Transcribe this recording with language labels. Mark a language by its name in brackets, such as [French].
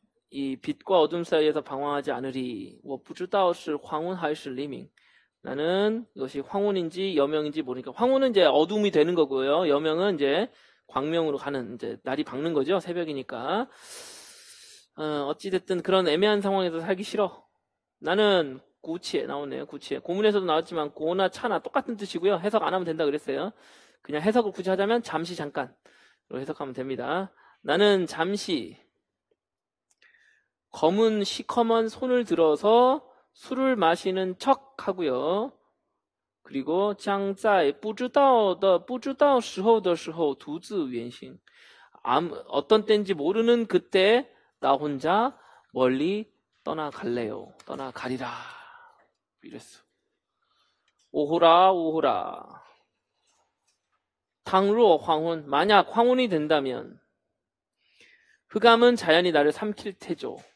[Korean] 이 빛과 어둠 사이에서 방황하지 않으리. [Chinese] 我不知道是黄昏还是黎明. [Korean] 나는 이것이 황혼인지 여명인지 모르니까 황혼은 이제 어둠이 되는 거고요. 여명은 이제 광명으로 가는 이제 날이 밝는 거죠. 새벽이니까. 어찌됐든 그런 애매한 상황에서 살기 싫어. 나는 구치에 나오네요. 구치에. 고문에서도 나왔지만 고나 차나 똑같은 뜻이고요. 해석 안 하면 된다 그랬어요. 그냥 해석을 굳이 하자면 잠시 잠깐로 해석하면 됩니다. 나는 잠시 검은 시커먼 손을 들어서 술을 마시는 척 하고요. [Chinese] 그리고 将在不知道时候的时候独自远行. [Korean] 어떤 때인지 모르는 그때 나 혼자 멀리 떠나갈래요. 떠나가리라. 이랬어. 오호라 오호라. 倘若 황혼, 만약 황혼이 된다면 흑암은 자연히 나를 삼킬 테죠.